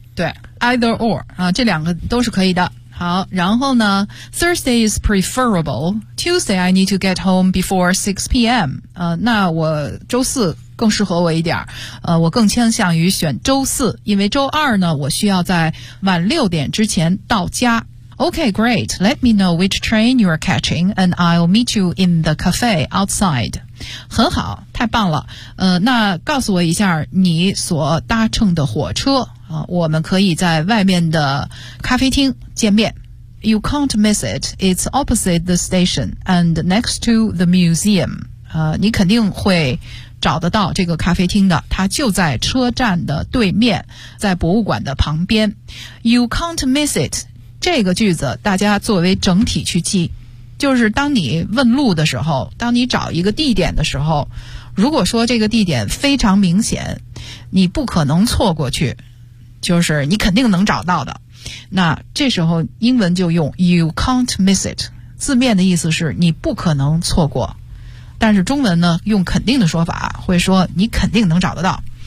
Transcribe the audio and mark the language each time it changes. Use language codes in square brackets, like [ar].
[zh] 对 ， [en] either or [zh] 啊，这两个都是可以的。好，然后呢 [en] Thursday is preferable. Tuesday I need to get home before 6 p.m. [zh] 那我周四更适合我一点，我更倾向于选周四，因为周二呢我需要在晚6点之前到家。 [en] Okay, great. Let me know which train you are catching and I'll meet you in the cafe outside. [zh] 很好，太棒了。那告诉我一下你所搭乘的火车，我们可以在外面的咖啡厅见面。 [en] You can't miss it. It's opposite the station and next to the museum. [zh] 你肯定会找得到这个咖啡厅的，它就在车站的对面，在博物馆的旁边。 [en] You can't miss it. [zh] 这个句子大家作为整体去记，就是当你问路的时候，当你找一个地点的时候，如果说这个地点非常明显，你不可能错过去，就是你肯定能找到的，那这时候英文就用 [en] you can't miss it， [zh] 字面的意思是你不可能错过，但是中文呢用肯定的说法会说你肯定能找得到。